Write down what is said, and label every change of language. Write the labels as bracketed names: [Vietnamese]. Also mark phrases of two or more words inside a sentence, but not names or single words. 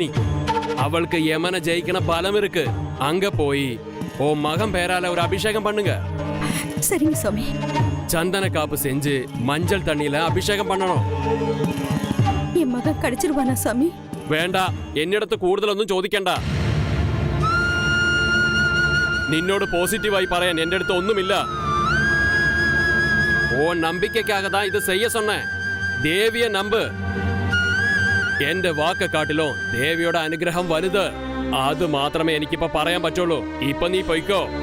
[Tamil] அவளுக்கு யமனை ஜெயிக்கணும் பலம் இருக்கு. அங்க போய் ஓ மகன் பேரால ஒரு அபிஷேகம் பண்ணுங்க. சரிங்க சுவாமி. சந்தன காப்பு செஞ்சு மஞ்சள் தண்ணியில அபிஷேகம் பண்ணணும். என் மகன் கிடைச்சிருவானா சாமி? வேண்டாம், என்னிடத்து [Malayalam] കൂടുതൽ ഒന്നും ചോദിക്കണ്ട. നിന്നോട് പോസിറ്റീവായി പറയാൻ എന്റെ അടുത്ത് ഒന്നുമില്ല. [Tamil] ஓ நம்பிக்கைக்காக தான் இது செய்ய சொன்னேன். தேவிய நம்பு. [Malayalam] എന്റെ വാക്ക് കാട്ടിലും ദേവിയുടെ അനുഗ്രഹം വലുത്. അത് മാത്രമേ എനിക്കിപ്പോ പറയാൻ പറ്റുള്ളൂ. ഇപ്പൊ നീ പോയിക്കോ.